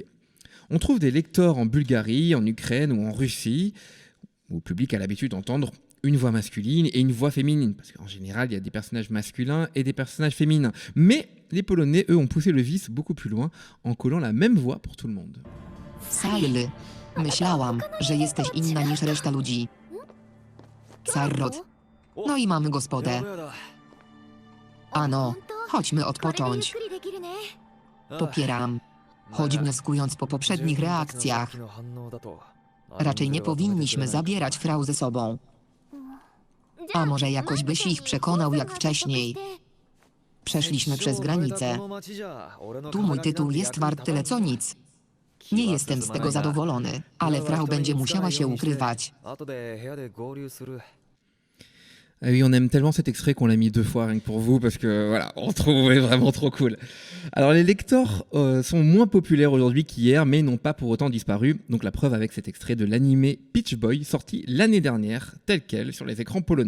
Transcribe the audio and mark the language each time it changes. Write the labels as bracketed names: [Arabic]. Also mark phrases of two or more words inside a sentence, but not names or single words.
[French] On trouve des lecteurs en Bulgarie, en Ukraine ou en Russie, où le public a l'habitude d'entendre une voix masculine et une voix féminine, parce qu'en général, il y a des personnages masculins et des personnages féminins. Mais les Polonais, eux, ont poussé le vice beaucoup plus loin en collant la même voix pour tout le monde. [Polish] Sajl, myślałam, że jesteś inna niż reszta ludzi. Sarrot. No i mamy gospodę. Ano, chodźmy odpocząć. Popieram. Choć wnioskując po poprzednich reakcjach, raczej nie powinniśmy zabierać frau ze sobą. A może jakoś byś ich przekonał jak wcześniej. Przeszliśmy przez granicę. Tu mój tytuł jest wart tyle co nic. Nie jestem z tego zadowolony, ale frau będzie musiała się ukrywać. [French] Ah oui, on aime tellement cet extrait qu'on l'a mis 2 fois rien que pour vous parce que voilà, on trouvait vraiment trop cool. Alors les lectors sont moins populaires aujourd'hui qu'hier mais n'ont pas pour autant disparu. Donc la preuve avec cet extrait de l'animé Peach Boy sorti l'année dernière tel quel sur les écrans polonais.